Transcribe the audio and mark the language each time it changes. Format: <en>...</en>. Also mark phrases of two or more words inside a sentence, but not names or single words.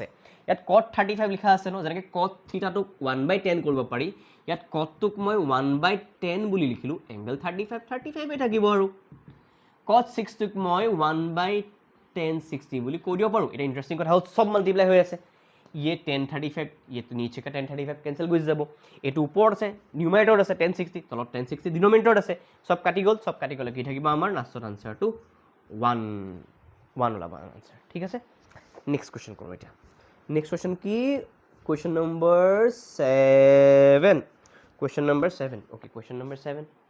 <as>ইয়াত cot 35 লিখা আছে ন, যেনেকৈ cot থিটাটোক 1/tan কৰিব পাৰি, ইয়াত cotটোক মই 1/tan বুলি লিখিলোঁ, এংগল 35 থাকিব, আৰু cot 6টোক মই 1/tan 60 বুলি কৈ দিব পাৰোঁ। এটা ইণ্টাৰেষ্টিং কথা হ'ল চব মাল্টিপ্লাই হৈ আছে,</as> <hi>ये tan 35, ये तो नीचे का tan 35 कैंसिल</hi> <as>गुजि যাব, এইটো ওপৰত আছে নিউমাৰেটৰত আছে tan 60, তলত tan 60 ডিনোমিনেটৰত আছে, সব কাটি গ'ল, সব কাটি গ'লে কি থাকিব আমাৰ</as> <en>last answer</en> <as>1 ওলাব আনসাৰ, ঠিক আছে।</as> <en>next question</en> <as>কৰোঁ এতিয়া।</as> <en>next question</en> <as>কি?</as> <en>question number</en> <as>7,</as> <en>question number</en> <as>7, অ'কে,</as> <en>question number</en> <as>7।</as>